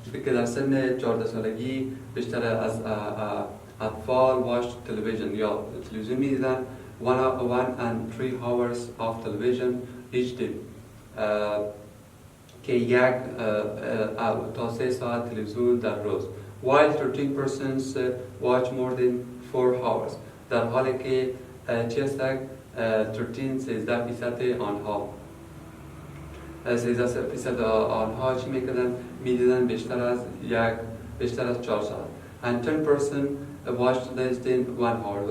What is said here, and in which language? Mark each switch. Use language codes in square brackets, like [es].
[fa] که در سن 14 سالگی بیشتر از اطفال watch television یا تلویزیون می‌دیدن [en] 1 and 3 hours of television each day. [fa] که یک تا 3 ساعت تلویزیون در روز [en] while 13% watch more than 4 hours. [fa] در حالی که چی هستک 13% آنها 13% آنها چی میکردن؟ میدیدن بیشتر از 4 ساعت. [en] And 10% watched less than 1 hour.